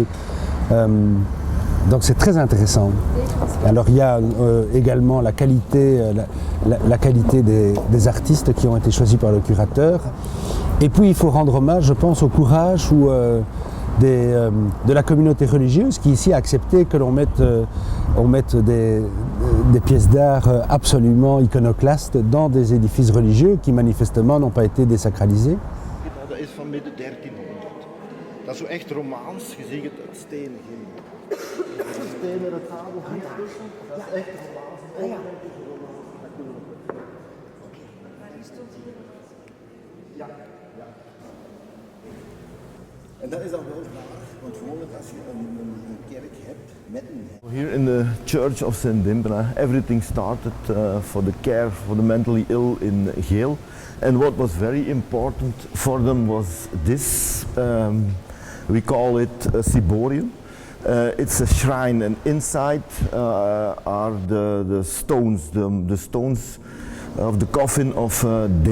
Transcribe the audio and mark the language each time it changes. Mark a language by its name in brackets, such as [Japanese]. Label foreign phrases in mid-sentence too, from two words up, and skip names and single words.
[French] Donc c'est très intéressant. Alors il y a également la qualité des artistes qui ont été choisis par le curateur. Et puis il faut rendre hommage, je pense, au courage de la communauté religieuse qui ici a accepté que l'on mette des pièces d'art absolument iconoclastes dans des édifices religieux qui manifestement n'ont pas été désacralisés. [Dutch] Dat is van midden 1300. Dat is zo echt romaans, je ziet het stenen. Stenen, het zadel, dat is echt romaans. Ja. En dat is dan wel raar, want gewoonlijk als je een kerk hebt met een... [English] Here in the Church of St. Dimpena, everything started for the care for the mentally ill in Geel. And what was very important for them was this, we call it a ciborium. It's a shrine, and inside are the stones, the stones of the coffin of Dimpena.